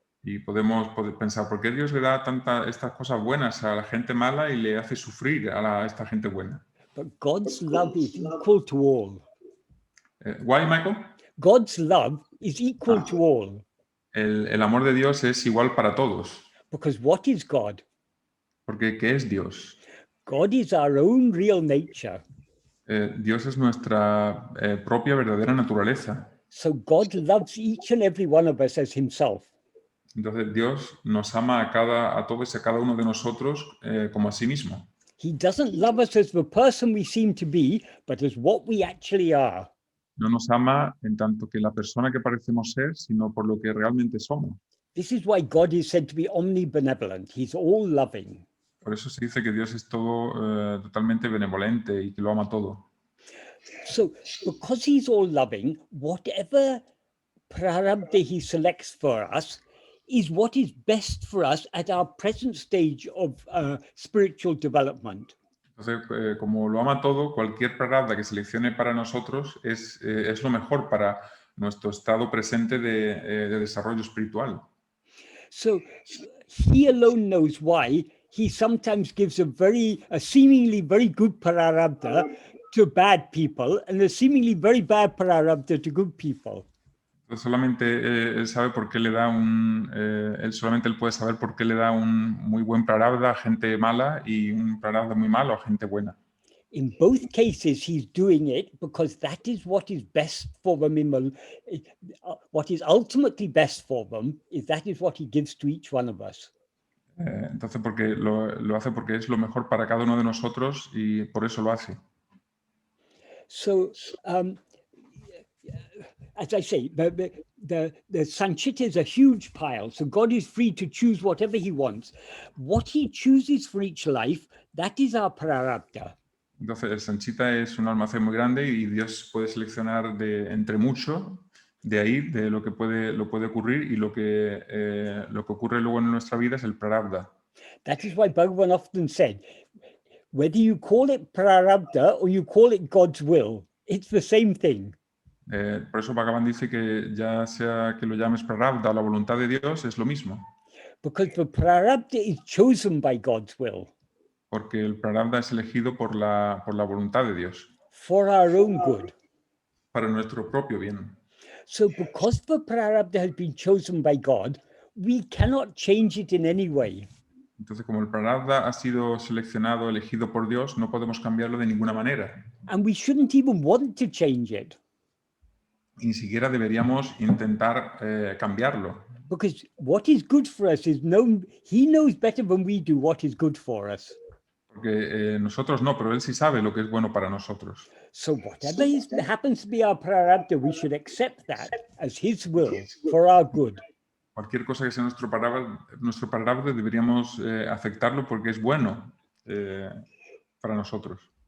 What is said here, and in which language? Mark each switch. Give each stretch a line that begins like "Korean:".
Spanish: Y podemos pensar, ¿por qué Dios le da estas cosas buenas a la gente mala y le hace sufrir a esta gente buena?
English: But God's love is equal to all. Why, Michael? God's love is equal to all.
Spanish: El amor de Dios es igual para todos.
English: Because what is God?
Spanish: Porque ¿qué es Dios?
English: God is our own real nature.
Spanish: Dios es nuestra propia verdadera naturaleza.
English: So God loves each and every one of us as himself.
Spanish: Entonces Dios nos ama a todos y a cada uno de nosotros como a sí mismo.
English: He doesn't love us as the person we seem to be, but as what we actually are.
Spanish: No nos ama en tanto que la persona que parecemos ser, sino por lo que realmente somos.
English: This is why God is said to be omnibenevolent. He's all loving.
Spanish: Por eso se dice que Dios es todo totalmente benevolente y que lo ama todo.
English: So, because he's all loving, whatever prarabdha he selects for us is what is best for us at our present stage of spiritual development.
Spanish: Entonces, como lo ama todo, cualquier prarabdha que seleccione para nosotros es lo mejor para nuestro estado presente de desarrollo espiritual.
English: So, he alone knows why he sometimes gives a seemingly very good prarabdha to bad people and a seemingly very bad prarabdha to good people.
Spanish: Entonces, solamente él sabe por qué le da él puede saber por qué le da un muy buen prarabdha a gente mala y un prarabdha muy malo a gente buena.
English: In both cases, he's doing it because that is what is best for them. What is ultimately best for them that is what he gives to each one of us.
Spanish: Entonces, porque lo hace porque es lo mejor para cada uno de nosotros y por eso lo hace.
English: So, as I say, the sanchita is a huge pile, so God is free to choose whatever he wants. What he chooses for each life, that is our prarabdha.
Spanish: Entonces, el Sanchita es un almacén muy grande y Dios puede seleccionar entre mucho de ahí, de lo que puede ocurrir, y lo que ocurre luego en nuestra vida es el prarabdha.
English: That is why Bhagavan often said, whether you call it prarabdha or you call it God's will, it's the same thing.
Spanish: Por eso Bhagavan dice que ya sea que lo llames prarabdha o la voluntad de Dios, es lo mismo.
English: Because the prarabdha is chosen by God's will.
Spanish: Porque el prarabdha es elegido por la voluntad de Dios.
English: For our own good.
Spanish: Para nuestro propio bien.
English: So because the prarabdha has been chosen by God, we cannot change it in any way.
Spanish: Entonces, como el prarabdha ha sido seleccionado, elegido por Dios, no podemos cambiarlo de ninguna manera.
English: And we shouldn't even want to change it.
Spanish: Y ni siquiera deberíamos intentar cambiarlo.
English: Because what is good for us is known, he knows better than we do what is good for us.
Spanish: Porque nosotros no, pero él sí sabe lo que es bueno para nosotros.
English: So whatever happens to be our prarabdha, we should accept that as his will for our good.
Spanish: Cualquier cosa que sea nuestro prarabdha deberíamos aceptarlo porque es bueno para nosotros.